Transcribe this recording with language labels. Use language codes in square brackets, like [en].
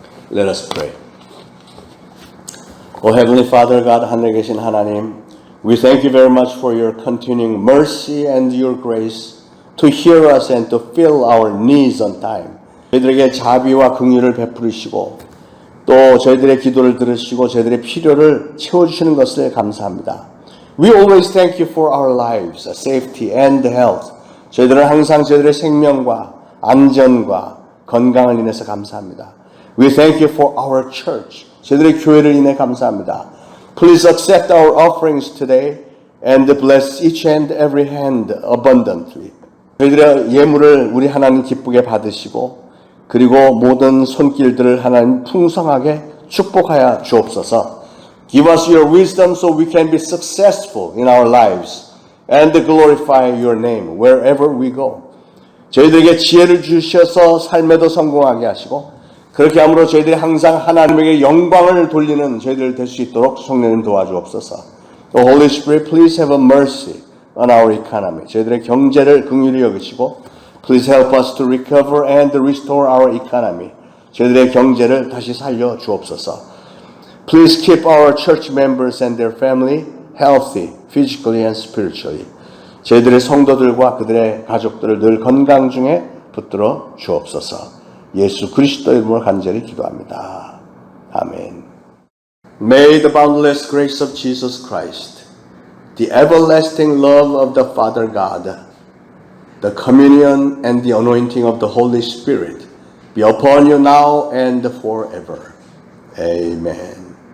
[en] Let us pray. O Heavenly Father, God, [ko] 하늘에 계신 하나님, [en] we thank you very much for your continuing mercy and your grace to hear us and to fill our needs on time. [ko] 저희들에게 자비와 긍휼을 베풀으시고 또 저희들의 기도를 들으시고 저희들의 필요를 채워주시는 것을 감사합니다. [en] We always thank you for our lives, safety and health. [ko] 저희들은 항상 저희들의 생명과 안전과 건강을 인해서 감사합니다. [en] We thank you for our church. [ko] 저희들의 교회를 인해 감사합니다. [en] Please accept our offerings today and bless each and every hand abundantly. [ko] 저희들의 예물을 우리 하나님 기쁘게 받으시고 그리고 모든 손길들을 하나님 풍성하게 축복하여 주옵소서. [en] Give us your wisdom so we can be successful in our lives and glorify your name wherever we go. [ko] 저희들에게 지혜를 주셔서 삶에도 성공하게 하시고 그렇게 함으로 저희들이 항상 하나님에게 영광을 돌리는 저희들 될 수 있도록 성령님 도와주옵소서. [en] So Holy Spirit, please have a mercy on our economy. [ko] 저희들의 경제를 긍휼히 여기시고 [en] Please help us to recover and restore our economy. [ko] 저희들의 경제를 다시 살려 주옵소서. [en] Please keep our church members and their family healthy, physically and spiritually. [ko] 저희들의 성도들과 그들의 가족들을 늘 건강 중에 붙들어 주옵소서. 예수 그리스도의 이름으로 간절히 기도합니다. 아멘. [en] May the boundless grace of Jesus Christ, the everlasting love of the Father God, the communion and the anointing of the Holy Spirit be upon you now and forever. Amen.